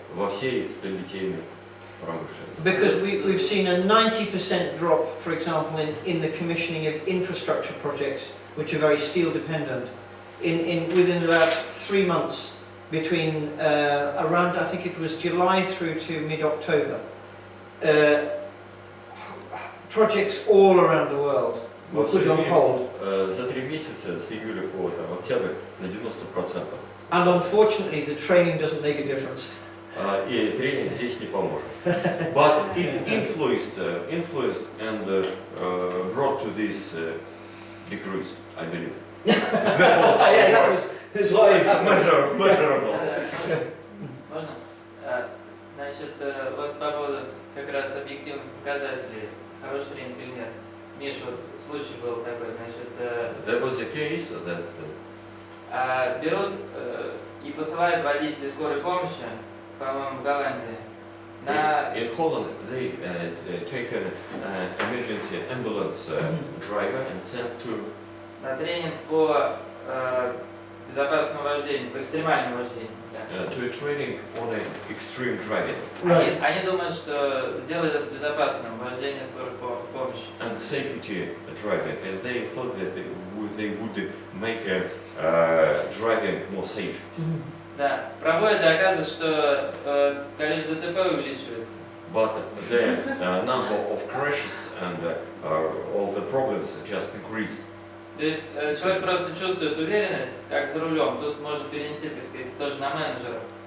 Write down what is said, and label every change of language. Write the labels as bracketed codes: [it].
[ru] во всей сталелитейной промышленности. [en] Because we've seen a 90% drop, for example, in the commissioning of infrastructure projects, which are very steel dependent, within about 3 months between around, I think it was July through to mid-October. Projects all around the world were put on hold. [ru] За 3 месяца, с июля по октябрь, на 90%. [en] And unfortunately, the training doesn't make a difference. [ru] И тренинг здесь не поможет. [en] But it influenced and brought to this decrease, I believe. That was how it works. So it's measurable. [ru] Можно? Значит, вот по поводу как раз объективных показателей, хороший тренинг или нет. Миш, вот случай был такой, значит... [en] There was a case that... [ru] берут и посылают водителей скорой помощи, по-моему, в Голландии. [en] In Holland, they take an emergency ambulance driver and sent to... [ru] На тренинг по безопасному вождению, по экстремальному вождению. [en] To a training on extreme driving. [ru] Они думают, что сделают это безопасным, вождение скорой помощи. [en] And safety driving, and they thought that they would make driving more safe. [ru] Да, проводят, и оказывается, что количество ДТП увеличивается. [en] But the number of crashes and all the problems just increase. [ru] То есть человек просто чувствует уверенность, как за рулем. Тут можно перенести, так сказать, тоже на менеджера.